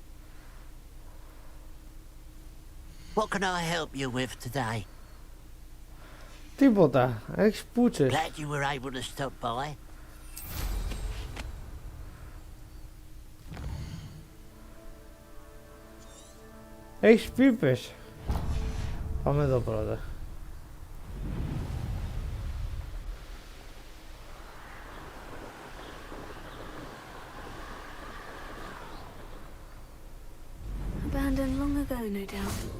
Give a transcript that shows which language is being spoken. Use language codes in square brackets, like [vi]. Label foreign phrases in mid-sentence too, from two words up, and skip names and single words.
[en] What can I help you with today? [el] Τίποτα, έχεις πούτσες. [en] Glad you were able to stop by. [el] Έχεις πίπες. Πάμε εδώ πρώτα. [en] Abandoned long ago, no doubt.